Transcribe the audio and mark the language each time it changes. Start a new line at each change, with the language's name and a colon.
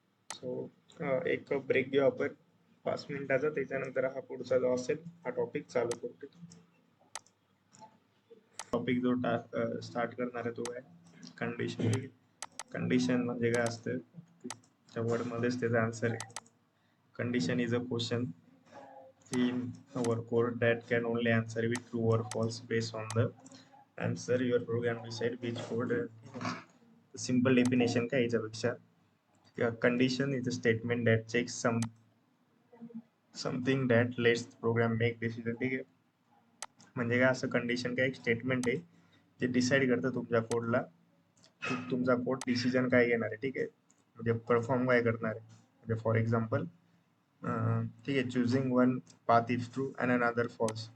Marathi: So एक break घेऊ आपण 5 मिनिटाचा, त्याच्यानंतर हा पुढचा जो असेल हा टॉपिक चालू करू. टॉपिक जो स्टार्ट करणार आहे तो आहे कंडिशन. कंडिशन म्हणजे काय असतं, त्या वर्ड मध्येच त्याचा आन्सर आहे.
English: Condition is a question in our code that can only answer with true or false based on the answer your program decide which code. Simple definition
Marathi: काय याच्यापेक्षा,
English: condition is a statement that checks something that lets the program make decision.
Marathi: ठीक आहे, म्हणजे काय असं condition काय एक statement आहे जे डिसाईड करतं तुमच्या कोडला तुमचा कोड डिसिजन काय घेणार आहे. ठीक आहे, म्हणजे परफॉर्म काय करणार आहे. म्हणजे फॉर एक्झाम्पल ठीक आहे,
English: Choosing one path is true and another false.